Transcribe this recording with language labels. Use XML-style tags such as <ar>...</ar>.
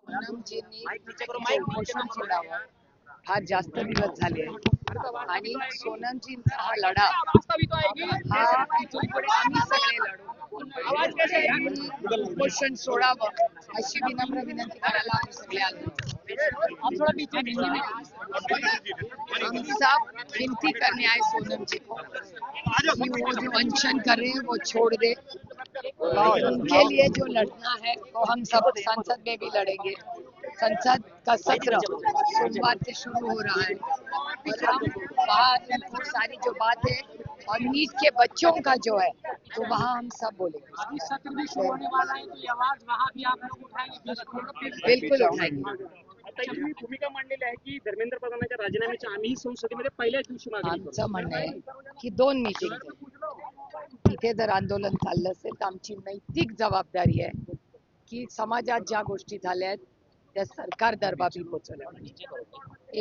<mr>सोनमजींनी उपोषण सोडावं फार जास्त दिवस झाले आणि सोनमजींचा हा लढा हा आम्ही सगळे लढू उपोषण सोडावं अशी विनम्र विनंती करायला आम्ही सगळे आलो।</mr> <hi>हम सब विनती करने आए सोनम जी को कि वो जो अनशन कर रहे हैं वो छोड़ दे और उनके लिए जो लड़ना है वो हम सब संसद में भी लड़ेंगे। संसद का सत्र सोमवार से शुरू हो रहा है और हम वहाँ वो सारी जो बात है और नीट के बच्चों का जो है तो वहाँ हम सब बोलेंगे। अभी सत्र भी शुरू होने वाला है तो ये आवाज वहाँ भी आप लोग उठाएंगे? बिल्कुल उठाएंगे।</hi> <mr>तुम्ही भूमिका मांडलेली आहे की धर्मेंद्र प्रधानांच्या राजीनाम्याची आम्ही संसदेमध्ये पहिल्याच दिवशी मागणी करू। आमचं म्हणणं आहे की 2 मीटिंग इथे जर आंदोलन चाललं असेल तर आमची नैतिक जबाबदारी आहे की समाजात ज्या गोष्टी झाल्या आहेत त्या सरकार दरबारी पोहोचवल्या पाहिजे।</mr>